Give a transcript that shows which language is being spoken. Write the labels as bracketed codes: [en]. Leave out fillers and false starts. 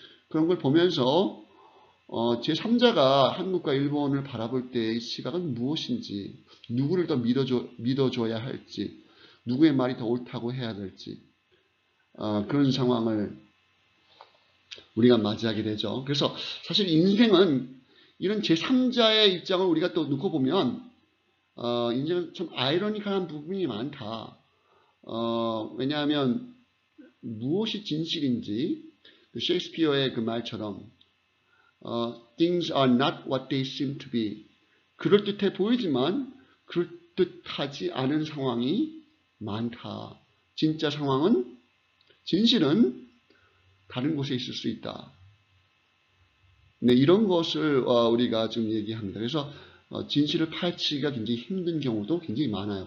[ko] 그런 걸 보면서 제3자가 한국과 일본을 바라볼 때의 시각은 무엇인지, 누구를 더 믿어줘야 할지, 누구의 말이 더 옳다고 해야 될지 그런 상황을 우리가 맞이하게 되죠. 그래서 사실 인생은 이런 제3자의 입장을 우리가 또 놓고 보면 인생은 좀 아이러니컬한 부분이 많다. 왜냐하면 무엇이 진실인지 그 셰익스피어의 그 말처럼 [en] things are not what they seem to be. [ko] 그럴듯해 보이지만 그럴듯하지 않은 상황이 많다. 진짜 상황은, 진실은 다른 곳에 있을 수 있다. 네, 이런 것을 우리가 지금 얘기합니다. 그래서 진실을 파헤치기가 굉장히 힘든 경우도 굉장히 많아요.